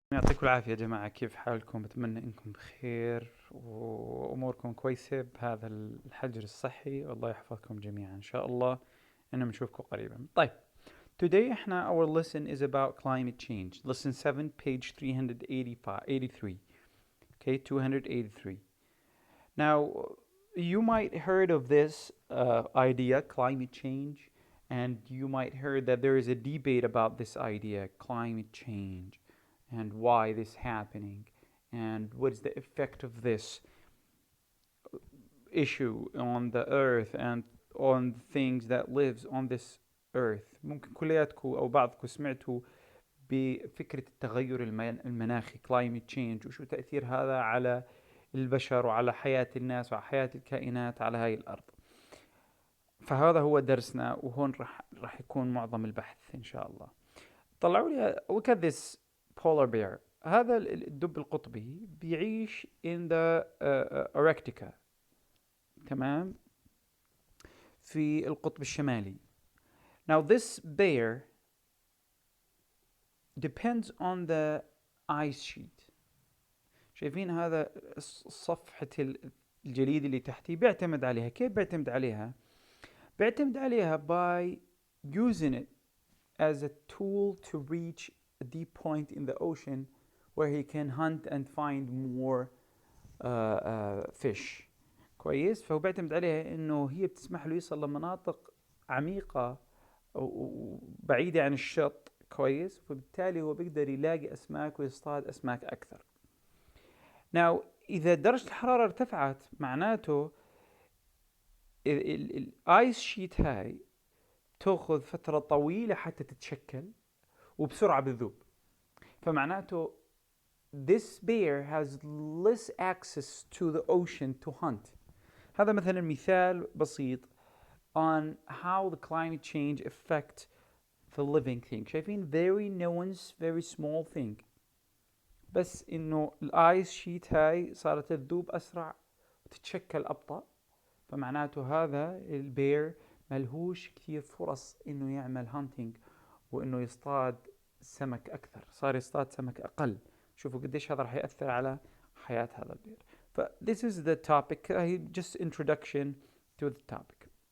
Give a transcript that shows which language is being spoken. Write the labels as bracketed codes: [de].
[ar] يعطيكم العافية يا جماعة، كيف حالكم؟ أتمنى إنكم بخير وأموركم كويسة بهذا الحجر الصحي، والله يحفظكم جميعا إن شاء الله. إنه بنشوفكم قريبا. طيب, [en] today [ar] إحنا [en] our lesson is about climate change. Lesson 7, page 383. Okay, 283. Now, you might heard of this idea, climate change, and you might heard that there is a debate about this idea, climate change, and why this happening, and what is the effect of this issue on the earth and on things that lives on this earth. [ar] ممكن كلياتكم أو بعضكم سمعتوا بفكرة التغير المناخي climate change وشو تأثير هذا على البشر وعلى حياة الناس وعلى حياة الكائنات على هاي الأرض. فهذا هو درسنا، وهون راح يكون معظم البحث إن شاء الله. طلعوا لي [en] look at this polar bear. [ar] هذا الدب القطبي بيعيش [en] in the Arctica. [ar] تمام، في القطب الشمالي. [en] Now this bear depends on the ice sheet. [ar] شايفين هذا صفحة الجليد اللي تحتي بيعتمد عليها. كيف بيعتمد عليها؟ بيعتمد عليها [en] by using it as a tool to reach a deep point in the ocean where he can hunt and find more fish. [ar] كويس؟ فهو بيعتمد عليها انه هي بتسمح له يصل لمناطق عميقة وبعيدة عن الشط. كويس؟ فبالتالي هو بيقدر يلاقي اسماك ويصطاد اسماك اكثر. [en] Now [ar] اذا درجة الحرارة ارتفعت معناته الايس شيت هاي تأخذ فترة طويلة حتى تتشكل وبسرعة بتذوب. فمعناته [en] this bear has less access to the ocean to hunt. [ar] هذا مثلا مثال بسيط [en] on how the climate change affect the living thing. [ar] شايفين [en] very nuanced, very small thing. [ar] بس انه الايس شيت هاي صارت تذوب اسرع وتتشكل ابطأ، فمعناته هذا البير ملهوش كثير فرص انه يعمل هانتينج وانه يصطاد سمك اكثر، صار يصطاد سمك اقل. شوفوا قديش هذا راح يأثر على حياة هذا البير. [en] ف this is the topic, just introduction to the topic.